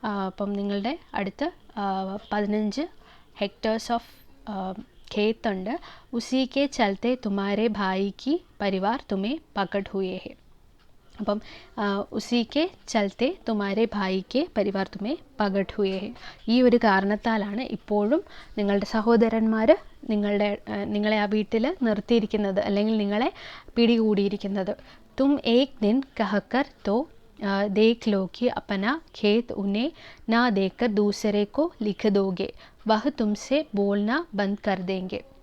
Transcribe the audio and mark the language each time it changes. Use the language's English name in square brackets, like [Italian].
[Malayalam] അപ്പം നിങ്ങളുടെ അടുത്ത് 15 ഹെക്ടേഴ്സ് ഓഫ് खेत ഉണ്ട്. [Hindi] उसी के चलते तुम्हारे भाई की परिवार तुम्हें पकड़ हुए हैं. അപ്പം उसी के चलते तुम्हारे भाई के परिवार तुम्हें पकड़ हुए हैं. [Malayalam] ഈ ഒരു കാരണത്താലാണ് ഇപ്പോഴും നിങ്ങളുടെ സഹോദരന്മാർ നിങ്ങളെ ആ വീട്ടിൽ നിർത്തിയിരിക്കുന്നത്, അല്ലെങ്കിൽ നിങ്ങളെ പിടികൂടിയിരിക്കുന്നത്. [Hindi] तुम एक दिन कहकर तो देख लो कि अपना खेत उन्हें ना देकर दूसरे को लिख दोगे, वह तुमसे बोलना बंद कर देंगे.